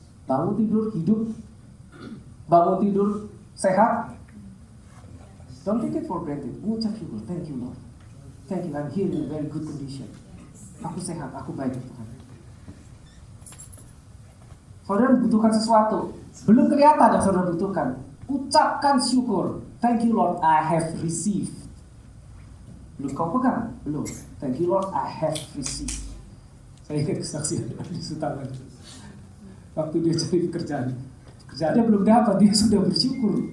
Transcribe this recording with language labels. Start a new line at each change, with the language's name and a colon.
Indonesian: Bangun tidur hidup, bangun tidur sehat.
English: Don't take it for granted.
Indonesian: Mengucap syukur,
English: thank you Lord, thank you, I'm here in a very good condition.
Indonesian: Aku sehat, aku baik Tuhan. Saudara membutuhkan sesuatu, belum kelihatan yang saudara butuhkan. Ucapkan syukur.
English: Thank you Lord, I have received.
Indonesian: Belum kau pegang? Belum.
English: Thank you Lord, I have received.
Indonesian: Saya ingat kesaksian di Sutangan. Waktu dia cari pekerjaannya belum dapat, dia sudah bersyukur.